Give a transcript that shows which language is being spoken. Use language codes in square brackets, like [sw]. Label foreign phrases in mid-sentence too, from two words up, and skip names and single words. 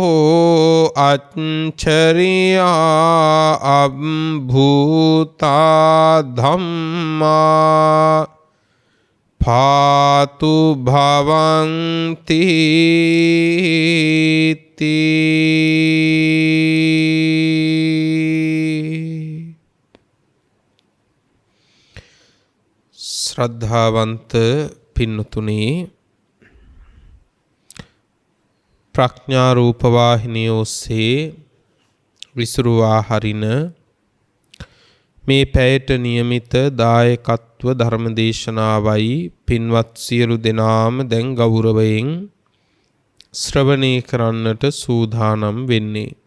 [pi] अच्चरिया अभूता धम्मा फातु भवन्ति [si] ශ්‍රද්ධාවන්ත පින්වතුනි ප්‍රඥා රූපවාහිනී ओस्සේ විසුරුවා හරින මේ පැයට නියමිත දායකත්ව ධර්මදේශනාවයි පින්වත් සියලු දෙනාම දැන් ගෞරවයෙන් ශ්‍රවණය කරන්නට සූදානම් වෙන්නේ.